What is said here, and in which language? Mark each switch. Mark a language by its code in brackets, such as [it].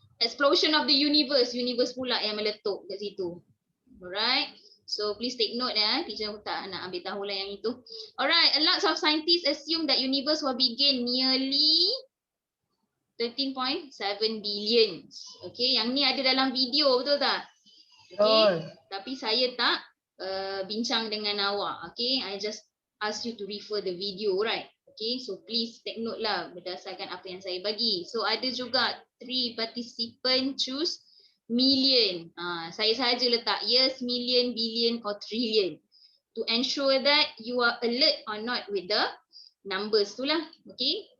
[en] Explosion of the universe. [ms] Universe pula yang meletup kat situ. [en] Alright. So please take note [ms] teacher tak nak ambil tahu lah yang itu. [en] Alright. A lot of scientists assume that universe will begin nearly 13.7 billion. [ms] Okay. Yang ni ada dalam video, betul tak? Okay. Tapi saya tak bincang dengan awak. Okay. [en] I just ask you to refer the video, right? [ms] Okay, [en] so please take note [ms] lah berdasarkan apa yang saya bagi. So ada juga 3 participant choose million. Saya sahaja letak [en] years, million, billion or trillion to ensure that you are alert or not with the numbers tu lah. Okay,